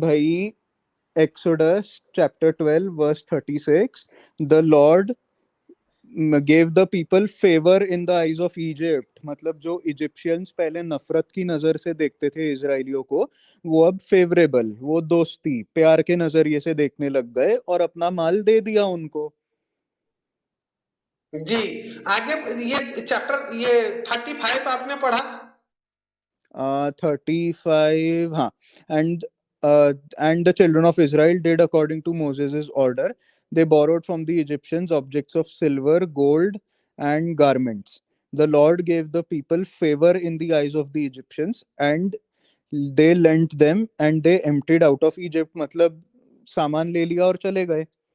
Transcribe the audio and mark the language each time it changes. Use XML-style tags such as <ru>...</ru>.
<en>भाई Exodus chapter 12 verse 36, the Lord gave the people favor in the eyes of Egypt।</en> <hi>मतलब जो Egyptians पहले नफरत की नजर से देखते थे इसराइलियों को, वो अब फेवरेबल, वो दोस्ती प्यार के नजरिए से देखने लग गए और अपना माल दे दिया उनको। जी, आगे ये चैप्टर ये 35 आपने पढ़ा? 35, हाँ।</hi> <en>and and the children of Israel did according to Moses' order, they borrowed from the Egyptians objects of silver, gold, and garments. The Lord gave the people favor in the eyes of the Egyptians, and they lent them, and they emptied out of Egypt।</en> <hi>मतलब सामान ले लिया और चले गए।</hi>